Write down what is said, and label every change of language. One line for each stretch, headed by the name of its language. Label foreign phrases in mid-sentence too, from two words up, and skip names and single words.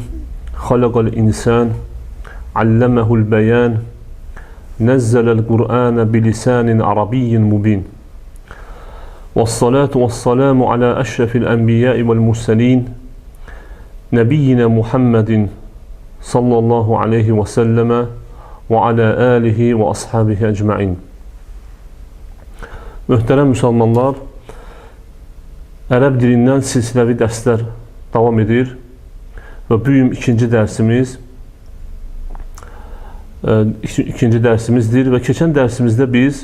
Arabic: خلق الإنسان علمه البيان نزل القرآن بلسان عربي مبين. والصلاة والسلام على أشرف الأنبياء والمرسلين نبينا محمد صلى الله عليه وسلم وعلى آله وأصحابه أجمعين.
Azerbaijani: Möhtərəm müsəlmanlar, ərəb dilindən silsiləvi dərslər davam edir və bu gün ikinci dərsimizdir və keçən dərsimizdə biz